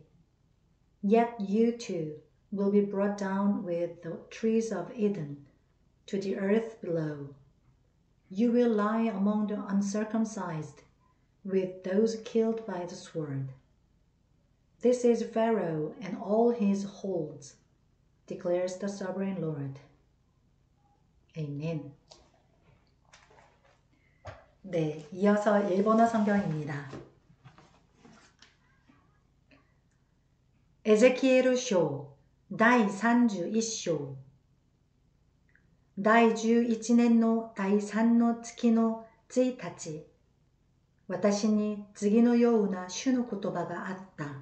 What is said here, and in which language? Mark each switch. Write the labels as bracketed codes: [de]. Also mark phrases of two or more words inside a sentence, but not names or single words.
[en] Yet you too will be brought down with the trees of Eden to the earth below. You will lie among the uncircumcised with those killed by the sword. This is Pharaoh and all his holds, declares the sovereign Lord. Amen. [ko] 네, 이어서 일본어 성경입니다. [ja] エゼキエル書第31章第11年の第3の月の1日、私に次のような主の言葉があった。